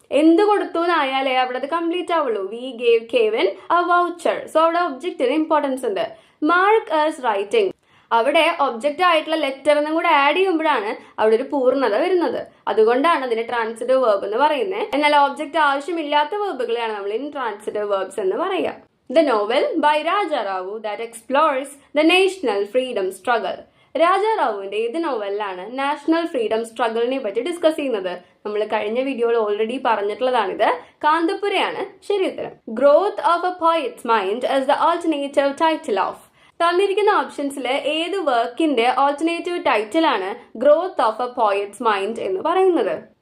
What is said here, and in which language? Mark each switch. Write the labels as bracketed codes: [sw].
[ml] എന്ത് കൊടുത്തു എന്നായാലേ അവിടെ അത് കംപ്ലീറ്റ് ആവുള്ളൂ. [en] We gave Kevin a voucher. [ml] So അവിടെ ഒബ്ജക്റ്റിന് ഇമ്പോർട്ടൻസ് ഉണ്ട്. [en] Mark is writing, [ml] അവിടെ ഒബ്ജക്റ്റ് ആയിട്ടുള്ള ലെറ്റർ എന്നും കൂടെ ആഡ് ചെയ്യുമ്പോഴാണ് അവിടെ ഒരു പൂർണ്ണത വരുന്നത്. അതുകൊണ്ടാണ് അതിന് ട്രാൻസിറ്റീവ് വെർബ് എന്ന് പറയുന്നത്. എന്നാൽ ഒബ്ജക്റ്റ് ആവശ്യമില്ലാത്ത വെർബുകളെയാണ് നമ്മൾ ഇൻട്രാൻസിറ്റീവ് വെർബ്സ് എന്ന് പറയാം. [en] The novel by Raja Rao that explores the national freedom struggle. [ml] രാജ റാവുവിന്റെ ഏത് നോവലിലാണ് നാഷണൽ ഫ്രീഡം സ്ട്രഗിളിനെ പറ്റി ഡിസ്കസ് ചെയ്യുന്നത്? നമ്മൾ കഴിഞ്ഞ വീഡിയോയിൽ ഓൾറെഡി പറഞ്ഞിട്ടുള്ളതാണിത്. കാന്തപുരയാണ് ശരിയുത്തരം. [en] Growth of a poet's mind is the alternative title of. [ml] തന്നിരിക്കുന്ന ഓപ്ഷൻസിൽ ഏത് വർക്കിന്റെ ഓൾട്ടർനേറ്റീവ് ടൈറ്റിൽ ആണ് growth of A poets mind എന്ന് പറയുന്നത്?